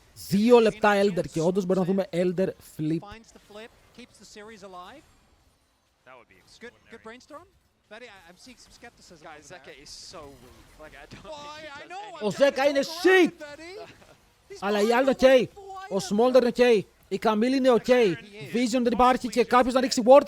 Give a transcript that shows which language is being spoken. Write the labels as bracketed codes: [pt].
[el] 2 λεπτά Elder και όντως μπορεί να δούμε Elder flip. [en] Finds the flip, keeps the series alive. That would be Good brainstorm. Betty, I'm seeing some skepticism. Guys, Zeka is so weak. Like I don't think he does [el] Ο Zeka είναι shit! Αλλά οι άλλοι είναι ok. Ο Smolder είναι ok. Η Camille είναι ok. Vision δεν υπάρχει και κάποιος να ρίξει ward.